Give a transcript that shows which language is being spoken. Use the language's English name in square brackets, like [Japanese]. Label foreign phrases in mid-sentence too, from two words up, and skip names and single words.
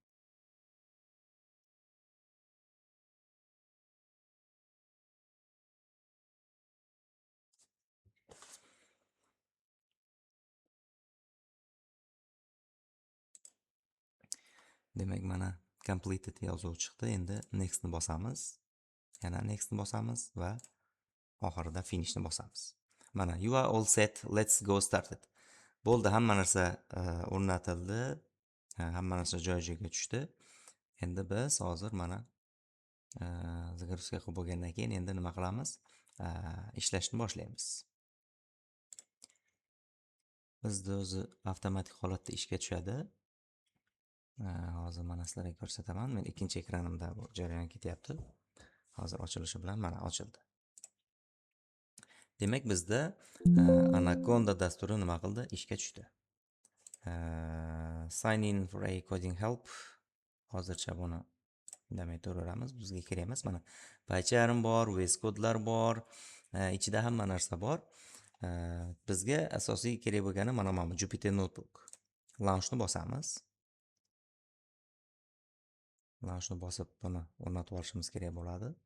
[Uzbek] Demak, mana completed yozuvi chiqdi. Endi nextni bosamiz. Yana nextni bosamiz va oxirida finishni bosamiz. [English] Mana you are all set, let's go started. [Uzbek] Bo'ldi, hamma narsa o'rnatildi. Hamma narsa joy-joyiga tushdi. Endi biz hozir mana загрузка qilib bo'lgandan keyin endi nima qilamiz? Ishlashni boshlaymiz. Bizda o'zi avtomatik holatda ishga tushadi. Hozir mana sizlarga ko'rsataman. Men ikkinchi ekranimda bu jarayon ketyapti. Hozir ochilishi bilan mana ochildi. Demak, bizda Anaconda dasturi nima qildi? Ishga tushdi. [English] Sign in for a coding help. [Uzbek] Hozircha buni indamay turaveramiz. Bizga kerak emas. Mana PyCharm bor, VS Code'lar bor, ichida hamma narsa bor. Bizga asosiy kerak bo'lgani mana bu Jupyter Notebook. Launchni bosamiz. Launchni bosib buni o'rnatib olishimiz kerak bo'ladi.